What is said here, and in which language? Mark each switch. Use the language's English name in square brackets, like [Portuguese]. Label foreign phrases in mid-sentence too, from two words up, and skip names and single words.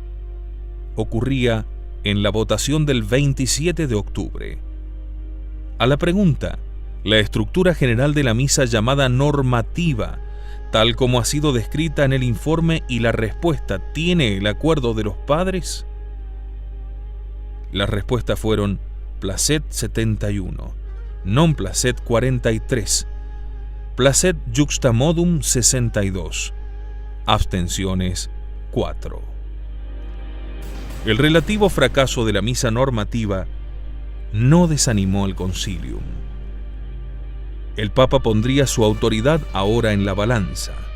[Spanish] Ocurría en la votación del 27 de octubre. A la pregunta, la estructura general de la misa llamada normativa, tal como ha sido descrita en el informe, y la respuesta, ¿tiene el acuerdo de los padres? Las respuestas fueron placet 71, [Latin] non placet [Spanish] 43, [Latin] placet juxta modum [Spanish] 62, abstenciones 4. El relativo fracaso de la misa normativa no desanimó el concilium. El Papa pondría su autoridad ahora en la balanza.